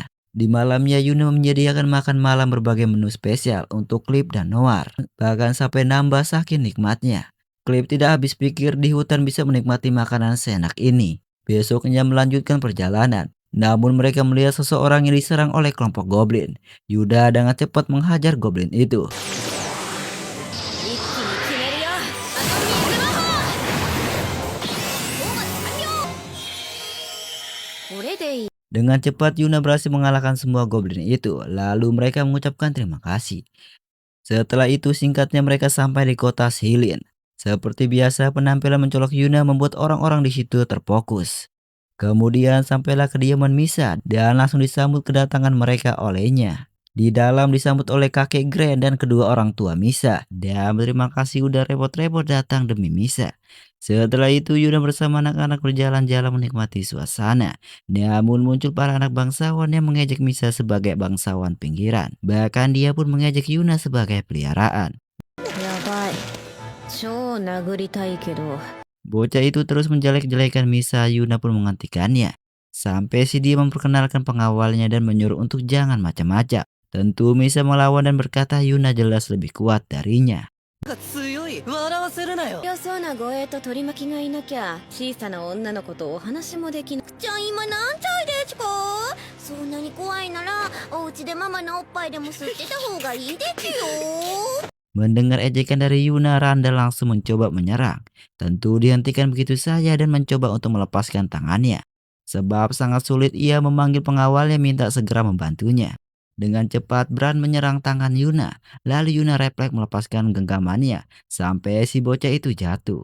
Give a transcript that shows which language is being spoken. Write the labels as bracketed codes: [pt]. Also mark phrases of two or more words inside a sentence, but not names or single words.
[id] Di malamnya Yuna menyediakan makan malam berbagai menu spesial untuk Clip dan Noir. Bahkan sampai nambah saking nikmatnya. Clip tidak habis pikir di hutan bisa menikmati makanan seenak ini. Besoknya melanjutkan perjalanan. Namun mereka melihat seseorang yang diserang oleh kelompok goblin. Yuda dengan cepat menghajar goblin itu. [ja] 一気に決めるよ、あの水魔法。討伐完了。これでいい。 [id] Dengan cepat Yuna berhasil mengalahkan semua goblin itu. Lalu mereka mengucapkan terima kasih. Setelah itu singkatnya mereka sampai di kota Silin. Seperti biasa penampilan mencolok Yuna membuat orang-orang di situ terfokus. Kemudian sampailah kediaman Misa dan langsung disambut kedatangan mereka olehnya. Di dalam disambut oleh kakek Grand dan kedua orang tua Misa. Dan berterima kasih udah repot-repot datang demi Misa. Setelah itu Yuna bersama anak-anak berjalan-jalan menikmati suasana. Namun muncul para anak bangsawan yang mengejek Misa sebagai bangsawan pinggiran. Bahkan dia pun mengejek Yuna sebagai peliharaan. [ja] やばい、超殴りたいけど。 [id] Bocah itu terus menjelek-jelekan Misa. Yuna pun menghentikannya. Sampai si dia memperkenalkan pengawalnya dan menyuruh untuk jangan macam-macam. Tentu Misa melawan dan berkata Yuna jelas lebih kuat darinya. [ja] 強い笑わせるなよ。強そうな護衛と取り巻きがいなきゃ小さな女の子とお話もできなくちゃ。今何歳ですか？そんなに怖いならお家でママのおっぱいでも吸ってた方がいいですよ。 [id] Mendengar ejekan dari Yuna, Randall langsung mencoba menyerang. Tentu dihentikan begitu saja dan mencoba untuk melepaskan tangannya. Sebab sangat sulit ia memanggil pengawalnya minta segera membantunya. Dengan cepat Bran menyerang tangan Yuna. Lalu Yuna refleks melepaskan genggamannya sampai si bocah itu jatuh.